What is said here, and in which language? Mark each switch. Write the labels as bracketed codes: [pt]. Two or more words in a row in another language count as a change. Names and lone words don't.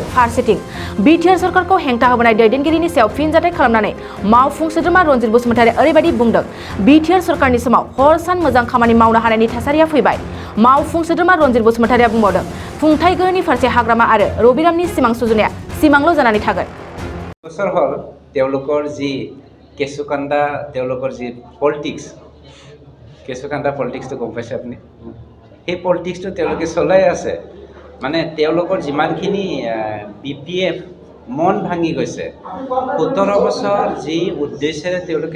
[brx] फारसेथिं बिटिआर सरकारखौ हेंथा होबोनाय दैदेनगिरिनि सायाव फिनजाथाय खालामनानै मावफुं सोद्रोमा रनजित बसुमतारिया ओरैबायदि बुंदों, बिटिआर सरकारनि समाव हर सान मोजां खामानि मावनो हानायनि थासारिया फैबाय। मावफुं सोद्रोमा रनजित बसुमतारिया बुंबावदों, खुंथाय गोहोनि फारसे हाग्रामा आरो रबिरामनि सिमां सुजुनाया सिमांल' जानानै थागोन। बोसोर हल [as] তেওঁলোকৰ যি কেঁচুকান্দা তেওঁলোকৰ যি পলিটিক্স কেঁচুকান্দা পলিটিক্সটো গম পাইছে আপুনি সেই পলিটিক্সটো তেওঁলোকে চলাই আছে মানে তেওঁলোকৰ যিমানখিনি বিপিএফ মন ভাঙি গৈছে 17 বছৰ যি উদ্দেশ্যেৰে তেওঁলোকে